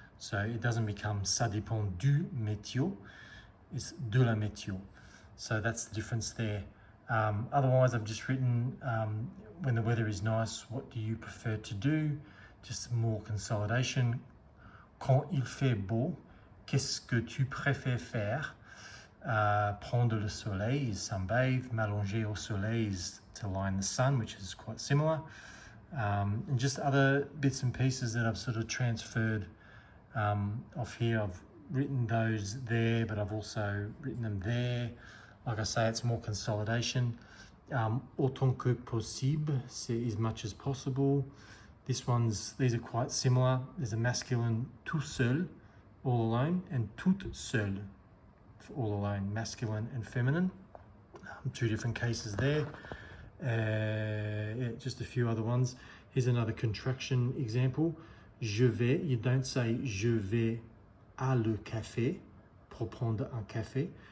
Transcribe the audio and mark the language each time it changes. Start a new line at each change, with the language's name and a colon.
English: So it doesn't become
French: ça dépend du météo,
English: it's
French: de la météo.
English: So that's the difference there. Otherwise, I've just written, when the weather is nice, what do you prefer to do? Just more consolidation.
French: Quand il fait beau, qu'est-ce que tu préfères faire? Prendre le soleil
English: is sunbathe,
French: m'allonger au soleil
English: is to lie in the sun, which is quite similar. And just other bits and pieces that I've sort of transferred off here. I've written those there, but I've also written them there. Like I say, it's more consolidation.
French: Autant que possible, c'est
English: as much as possible. These are quite similar. There's a masculine
French: tout seul,
English: all alone, and
French: toute seule,
English: all alone, masculine and feminine. Two different cases there. Yeah, just a few other ones. Here's another contraction example.
French: Je vais,
English: you don't say
French: je vais à le café pour prendre un café.